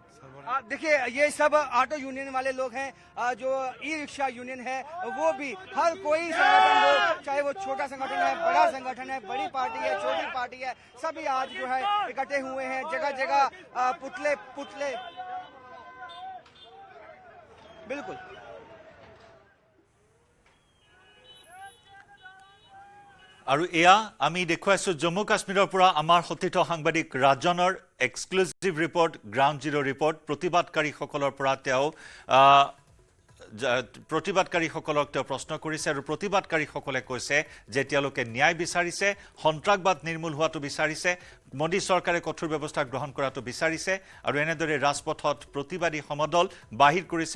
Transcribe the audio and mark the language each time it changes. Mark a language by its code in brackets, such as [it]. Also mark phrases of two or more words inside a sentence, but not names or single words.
[hi] देखिए ये सब ऑटो यूनियन वाले लोग हैं, जो ई रिक्शा यूनियन है वो भी, हर कोई संगठन हो, चाहे वो छोटा संगठन है, बड़ा संगठन है, बड़ी पार्टी है, छोटी पार्टी है, सभी आज जो है इकट्ठे हुए हैं। जगह जगह पुतले बिल्कुल। [as] আৰু এয়া আমি দেখুৱাইছো জম্মু কাশ্মীৰৰ পৰা আমাৰ সতীৰ্থ সাংবাদিক ৰাজনৰ [en] exclusive report, ground zero report. [as] প্ৰতিবাদকাৰীসকলৰ পৰা তেওঁ প্ৰতিবাদকাৰীসকলক তেওঁ প্ৰশ্ন কৰিছে আৰু প্ৰতিবাদকাৰীসকলে কৈছে যে তেওঁলোকে ন্যায় বিচাৰিছে, সন্ত্ৰাসবাদ নিৰ্মূল হোৱাটো বিচাৰিছে, মোদী চৰকাৰে কঠোৰ ব্যৱস্থা গ্ৰহণ কৰাটো বিচাৰিছে আৰু এনেদৰে ৰাজপথত প্ৰতিবাদী সমদল বাহিৰ কৰিছে।